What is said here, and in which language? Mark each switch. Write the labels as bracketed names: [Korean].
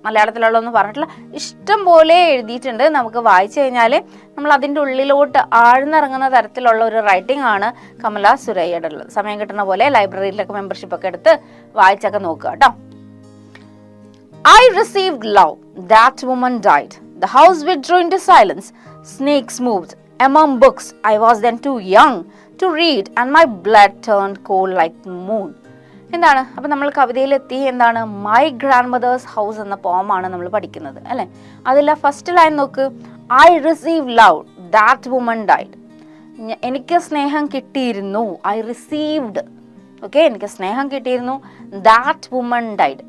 [Malayalam] മലയാളത്തിലുള്ളതൊന്നും പറഞ്ഞിട്ടില്ല. ഇഷ്ടം പോലെ എഴുതിയിട്ടുണ്ട്. നമുക്ക് വായിച്ചു കഴിഞ്ഞാൽ നമ്മൾ അതിൻ്റെ ഉള്ളിലോട്ട് ആഴ്ന്നിറങ്ങുന്ന തരത്തിലുള്ള ഒരു റൈറ്റിംഗ് ആണ് കമല സുരയ്യയുടെ ഉള്ളത്. സമയം കിട്ടുന്ന പോലെ ലൈബ്രറിയിലൊക്കെ മെമ്പർഷിപ്പ് ഒക്കെ എടുത്ത് വായിച്ചൊക്കെ നോക്കുക കേട്ടോ. [English] I received love. That woman died. The house withdrew into silence. Snakes moved among books. I was then too young to read and my blood turned cold like the moon. [Malayalam] എന്താണ്? അപ്പം നമ്മൾ കവിതയിലെത്തി. എന്താണ്? My grand mothers house എന്ന പോമാണ് നമ്മൾ പഠിക്കുന്നത് അല്ലേ. അതിലെ first line നോക്ക്. [English] I receive love, that woman died. [Malayalam] എനിക്ക് സ്നേഹം കിട്ടിയിരുന്നു. [English] I received. [Malayalam] ഓക്കെ, എനിക്ക് സ്നേഹം കിട്ടിയിരുന്നു. [English] That woman died.